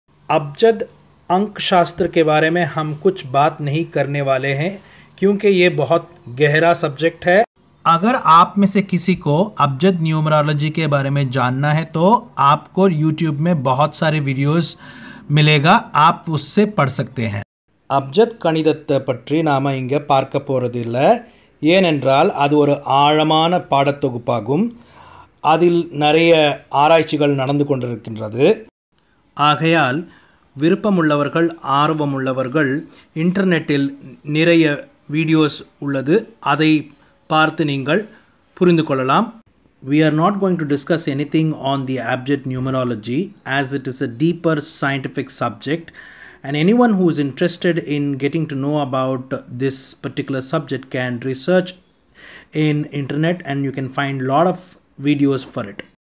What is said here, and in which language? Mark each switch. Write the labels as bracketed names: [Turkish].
[Hindi] अबजद अंक शास्त्र के बारे में हम कुछ बात नहीं करने वाले हैं क्योंकि ये बहुत गहरा सब्जेक्ट है. अगर आप में से किसी को अबजद न्यूमरोलॉजी के बारे में जानना है तो आपको YouTube में बहुत सारे वीडियोस मिलेगा, आप उससे पढ़ सकते हैं. [Tamil] அப்ஜத் கணிதத்தை பற்றி நாம் இங்கே பார்க்க போகிறதில்லை. ஏனென்றால் அது ஒரு ஆழமான பாடத்தொகுப்பாகும். அதில் நிறைய ஆராய்ச்சிகள் நடந்து கொண்டிருக்கின்றது. ஆகையால் விருப்பமுள்ளவர்கள் ஆர்வமுள்ளவர்கள் இன்டர்நெட்டில் நிறைய வீடியோஸ் உள்ளது, அதை பார்த்து நீங்கள் புரிந்து கொள்ளலாம். [English] We are not going to discuss anything on the abjad numerology as it is a deeper scientific subject, and anyone who is interested in getting to know about this particular subject can research in internet and you can find a lot of videos for it.